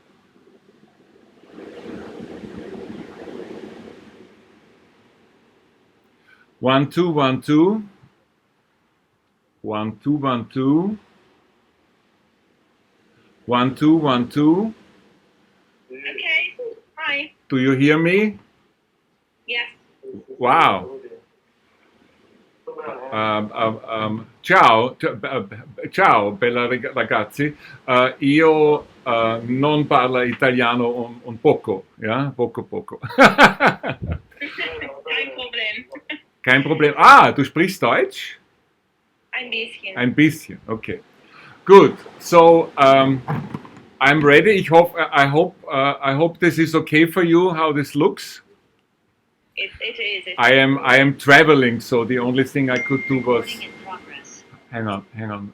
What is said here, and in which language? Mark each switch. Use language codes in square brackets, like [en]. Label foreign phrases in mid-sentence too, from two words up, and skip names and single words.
[en] One, two, one, two. 1 2 1 2 1 2 1 2. Okay. Hi. Do you hear me? Yes. Wow. [it] Ciao, ciao bella ragazzi. Io non parlo italiano un poco, ja, poco. [de] Kein Problem. Kein Problem. Ah, du sprichst Deutsch? Ein bisschen. Ein bisschen, [en] okay. Good. So I'm ready. I hope this is okay for you. How this looks? It is. I am traveling, so the only thing I could do was. Recording in progress. Hang on.